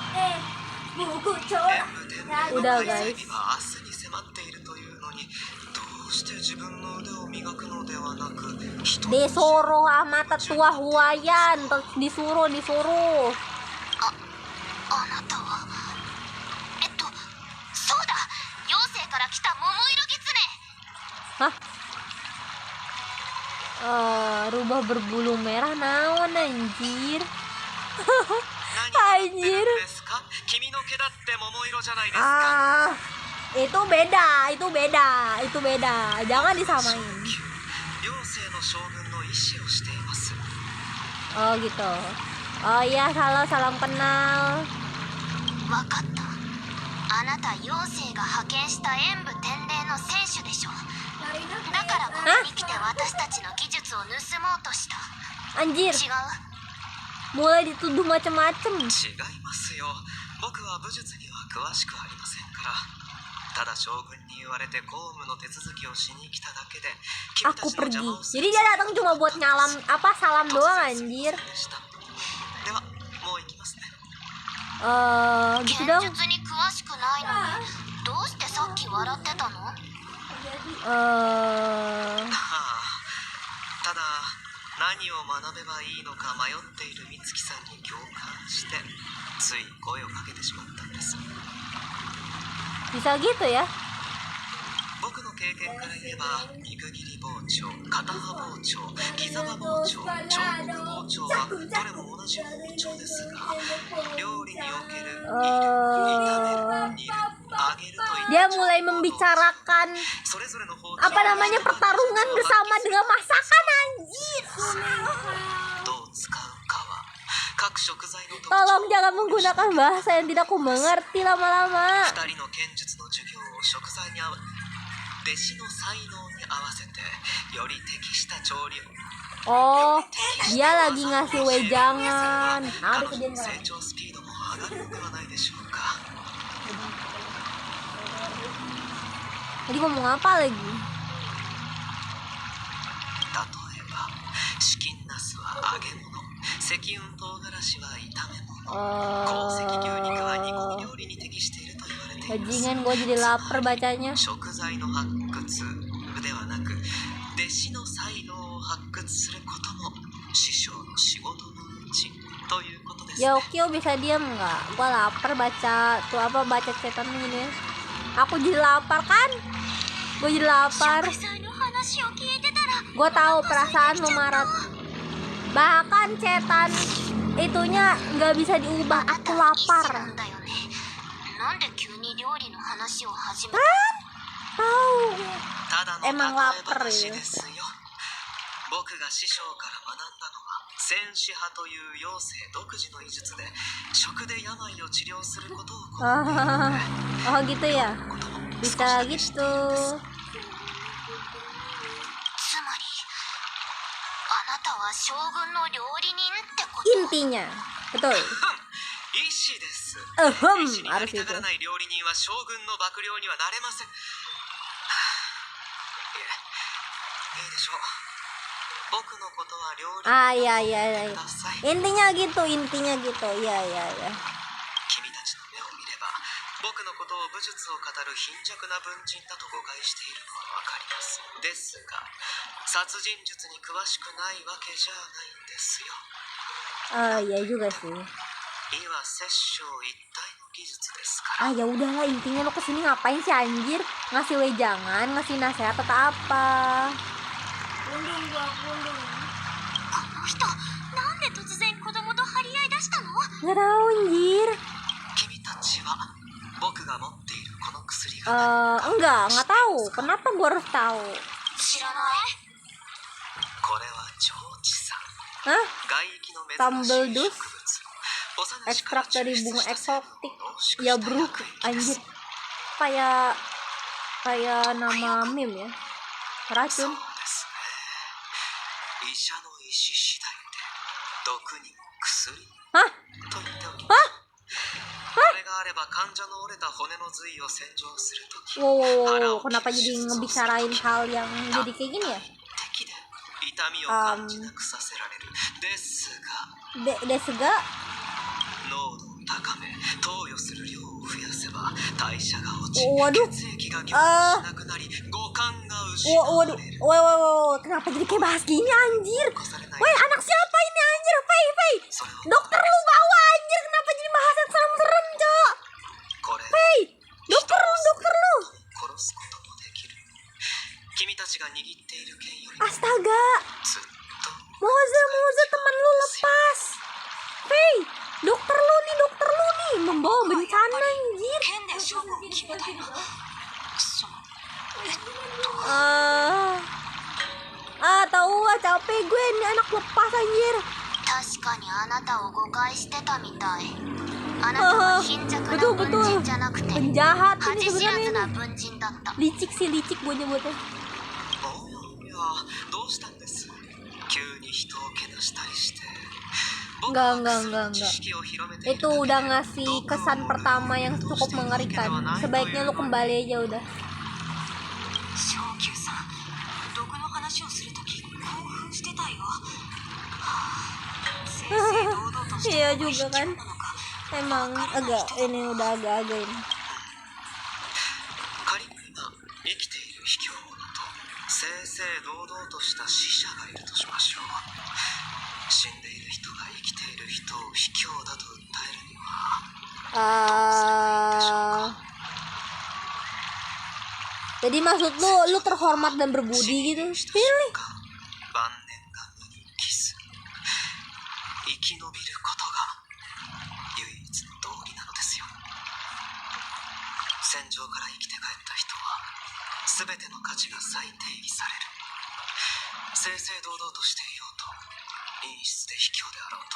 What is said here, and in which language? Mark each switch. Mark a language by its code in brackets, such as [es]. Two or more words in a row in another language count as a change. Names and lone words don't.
[ja] 演武天皇の [id] Udah [ja] 開催 [id] guys. [ja] 日は明日に迫っているというのにどうして自分の腕を磨くのではなく人の [id] Disuruh sama tetua Huayan, disuruh. [ja] あなたはそうだ、妖精から来た桃色狐。 [id] Hah? Rubah berbulu merah naon anjir. [ja] 何を言ってる [id] Anjir. [ja] んですか？君の毛だって桃色じゃないですか。 [id] Itu beda. Jangan disamain. [ja] 妖精の将軍の意志をしています。 [id] Oh gitu. Oh iya, salam kenal. [ja] わかった。あなた妖精が派遣した演武天霊の戦士でしょ。だからここに来て私たちの技術を盗もうとした。 [id] Anjir, [ja] 違う。 [id] mulai dituduh macem-macem. [ja] 違いますよ。僕は武術には詳しくありませんから。ただ将軍に言われて公務の手続きをしに来ただけで、君た [id] Aku [ja] ちの邪 [id] pergi. [ja] 魔をする [id] Jadi dia datang cuma buat salam doang [ja] 突然すみ [id] anjir. [ja] ませんでした。では、もう行きますね。 [id] Gitu [ja] 剣 [id] dong. [ja] 術に詳しくないのに、どうしてさっき笑ってたの？はあ、ただ何を学べばいいのか迷っている美月さんに共感してつい声をかけてしまったんです。 [id] Bisa gitu ya. [ja] 僕の経験から言えば肉切り包丁、片刃包丁、刻刃包丁、彫刻包丁はどれも同じ包丁ですが、料理における炒める、煮る、揚げるといった [id] Dia mulai membicarakan [ja] それぞれの包丁 [id] apa namanya pertarungan bersama dengan masakan anjir. [ja] どう使うかは各食材の特徴 [id] Tolong jangan menggunakan bahasa yang tidak aku mengerti lama-lama. [ja] 2人の剣術の授業を食材に合わ弟子の才能に合わせてより適した調理を [id] Oh, dia lagi ngasih wejangan. Ah, [ja] 彼女の成長スピードも上がるのではないでしょうか。 [id] Tadi ngomong apa lagi? [ja] 例えばチキンナスは揚げ物、赤雲唐辛子は炒め物、鉱石牛肉は煮込み料理に適していると言われています。 [id] Bajingan, gue jadi lapar bacanya. [ja] 食材の発掘ではなく弟子の才能を発掘することも師匠の仕事のうちということですね。 [id] Ya Okio bisa diam nggak? Gue lapar baca tuh apa baca cetan ini ya. Aku jadi lapar kan? Gue jadi lapar. Gue tahu perasaan lu Marat. Bahkan cetan itunya nggak bisa diubah. Aku lapar. Tahu. [ja] ただの [id] Emang [ja] 例え [id] lapar [ja] 話 [id] ya. [ja] ですよ。僕が師匠から学んだのは戦士派という妖精独自の医術で食で病を治療することを好んでいるので [id] Oh gitu ya. [ja] ことも少し [id] Bisa [ja] だけ知ってい [id] gitu. [ja] るんです。つまりあなたは将軍の料理人ってこと？ [id] Intinya. Betul. [ja] 医師です。 Ahem, 医師になり [id] harus [ja] たが [id] itu. [ja] らない料理人は将軍の幕僚にはなれません。いえ、いいでしょう。僕のことは料理人 Ah だ [id] iya iya iya. [ja] と言ってください。 [id] Intinya gitu, intinya gitu. Iya iya iya. [ja] 君たちの目を見れば僕のことを武術を語る貧弱な文人だと誤解しているのは分かります。ですが殺人術に詳しくないわけじゃないんですよ。 [id] Ah iya juga sih. [ja] 医は殺生一体の技術ですから。 [id] Ah ya udahlah, intinya lo kesini ngapain sih anjir? Ngasih wejangan, ngasih nasihat atau apa? [ja] この人なんで突然子供と張り合い出したの？ [id] Nggak tahu anjir. [ja] 君たちは僕が持っているこの薬が [id] Enggak tahu. Kenapa gua harus tahu? [ja] 知らない。これは腸地酸。 Hah? 外域の珍 [id] Sambal [ja] しい [id] dus? [ja] 植物。幼い時から [id] Ekstrak dari [ja] 抽出 [id] bunga [ja] した成分を [id] eksotik. [ja] 濃縮 [id] Ya [ja] した [id] bro, [ja] 薬液です。 [id] anjir. Kayak nama meme ya. [ja] そう [id] Racun. [ja] ですね。医者の意志次第で毒にも薬にも Hah? と言っておきます。これがあれば患者の折れた骨の髄を洗浄するとき、 [id] Wow, kenapa jadi ngebicarain hal yang jadi kayak gini ya? [ja] 敵で痛みを感じなくさせられる。ですが Desga? 濃度を高め投与する量を増やせば代謝が落ち [id] Waduh. [ja] 血液が凝固しなくなり五感が失わ [id] Waduh, [ja] れる。 [id] wow, kenapa jadi kayak bahas gini anjir? [ja] 残されない [id] Woi, anak siapa ini anjir? Fei. [ja] それを [id] Dokter lu bawa anjir, kenapa jadi bahas yang serem-serem, Cok? [ja] これ [id] Fei, dokter lu. [ja] 殺すこともできる。君たちが握っている剣よりも [id] Astaga, [ja] ずっと [id] Moza teman lu lepas. Fei, dokter lu nih membawa bencana anjir. [ja] 剣で勝負を決めたいな。 [id] Tahu ah, capek gue ini anak lepas anjir. [ja] 確かにあなたを誤解してたみたい。あなたは貧弱な文人じゃなくて [id] Penjahat [ja] 恥 [id] ini [ja] 知らず [id] sebenarnya [ja] な [id] ini. [ja] 文人だった。 [id] Licik sih, licik gue nyebutnya. [ja] おやどうしたんです？急に人をけなしたりして。 [id] Enggak. Itu udah ngasih kesan pertama yang cukup mengerikan. Sebaiknya lu kembali aja udah. [ja] 昇級さん、毒の話をするとき興奮してたよ。正々堂々として [id] Iya [ja] るのが [id] juga [ja] 卑怯 [id] kan. [ja] なのか。 [id] Emang udah agak ini. [ja] 仮に今生きている卑怯者と正々堂々とした死者がいるとしましょう。死んでいる人が生きている人を卑怯だと訴えるには [id] Jadi maksud lu terhormat dan berbudi gitu? Pilih. [ja] 晩年が無に帰す生き延びることが唯一の道理なのですよ。戦場から生きて帰った人は全ての価値が再定義される。正々堂々としていようと陰湿で卑怯であろうと